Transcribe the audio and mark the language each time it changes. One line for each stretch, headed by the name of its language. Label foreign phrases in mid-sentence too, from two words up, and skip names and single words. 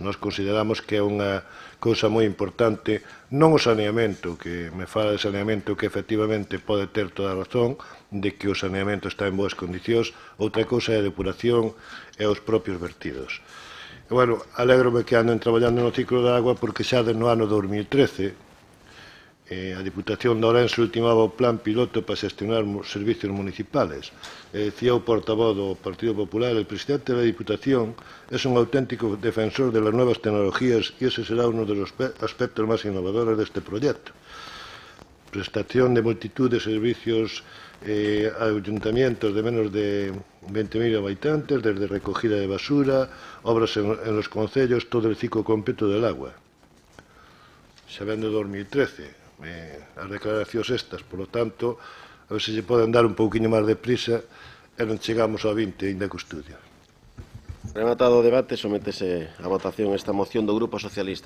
Galician: Nos consideramos que é unha cousa moi importante, non o saneamento, que me fala de saneamento que efectivamente pode ter toda a razón, de que o saneamento está en boas condicións, outra cousa é a depuración e os propios vertidos. E, bueno, alégrome que anden traballando no ciclo da agua porque xa no ano 2013 A Diputación de Ourense ultimaba o plan piloto para xestionar
Spanish: servicios municipales.
Galician: Decía o portavoz do Partido Popular,
Spanish: el presidente de la Diputación es un auténtico defensor de las nuevas tecnologías y ese será uno de los aspectos más innovadores de este proyecto. Prestación de multitud de servicios a ayuntamientos de menos de 20.000 habitantes, desde recogida de basura, obras en los concellos, todo el ciclo completo del agua.
Galician: Xa ven de 2013, as declaracións estas,
Spanish: por lo tanto,
Galician: a ver se se poden dar un pouquinho máis de prisa e non chegamos ao 20 ainda co estudio. Rematado o debate, sométese a votación esta moción do Grupo Socialista.